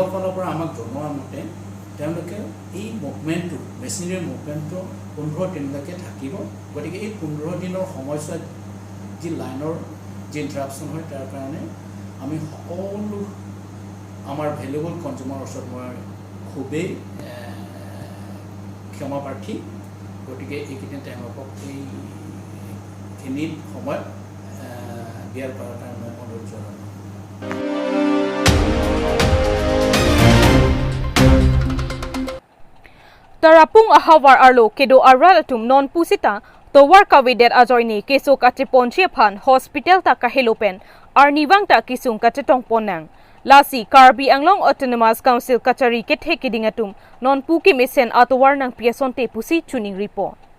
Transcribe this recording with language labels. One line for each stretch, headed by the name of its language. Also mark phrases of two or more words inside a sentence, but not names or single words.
Assamese: ফালৰ পৰা আমাক জনোৱা মতে তেওঁলোকে এই মুভমেণ্টটো
English: machinery movement
Assamese: 15 দিনলৈকে থাকিব গতিকে এই 15 দিনৰ সময়ছোৱাত যি লাইনৰ যি ইণ্টাৰাপশ্যন হয় তাৰ কাৰণে আমি সকলো আমাৰ
English: valuable consumer
Assamese: ওচৰত মই খুবেই ক্ষমা প্ৰাৰ্থী গতিকে এইকেইদিন তেওঁলোকক এইখিনি সময়ত দিয়াৰ কাৰণে মই অনুৰোধ জনালোঁ
Karbi: Tarapung ahawar arlo kedo aral atum non pusita towar kawidet ajoyni keso kate ponche phan hospital ta kahelopen arniwang ta kisung kate tongponang lasi Karbi Anglong Autonomous Council kachari ke thekiding atum non puki mesen atowar nang piason te pusi tuning report